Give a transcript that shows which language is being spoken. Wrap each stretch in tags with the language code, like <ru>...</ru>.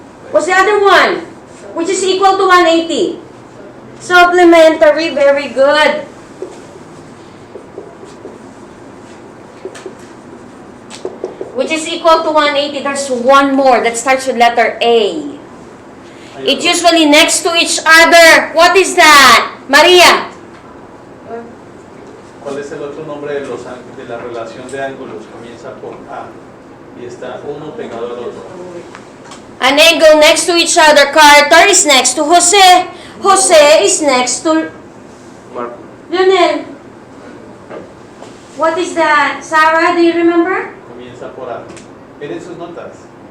<en>What's the other one? Which is equal to 180. Supplementary, very good. Which is equal to 180. There's one more that starts with letter A. It's usually next to each other. What is that? Maria?</en> <es>¿Cuál es el otro nombre de la relación de ángulos? Comienza por A y está uno pegado al otro.</es> <en>An angle next to each other. Carter is next to Jose. Jose is next to Marco. Lionel. What is that? Sarah, do you remember?</en> <es>Comienza por A. Miren sus notas.</es>